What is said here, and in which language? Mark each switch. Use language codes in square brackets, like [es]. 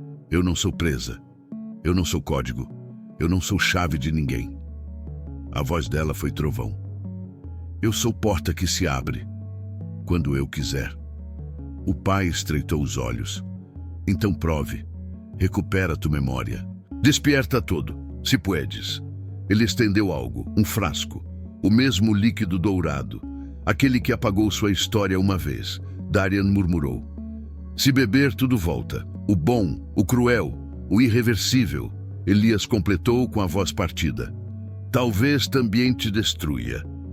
[pt] Eu não sou presa, eu não sou código, eu não sou chave de ninguém. A voz dela foi trovão. Eu sou porta que se abre, quando eu quiser. O pai estreitou os olhos. Então prove, recupera tua memória. [es] Despierta todo, se puedes. [pt] Ele estendeu algo, um frasco, o mesmo líquido dourado, aquele que apagou sua história uma vez. Darian murmurou. Se beber, tudo volta. O bom, o cruel, o irreversível. Elias completou com a voz partida. Talvez também te destrua.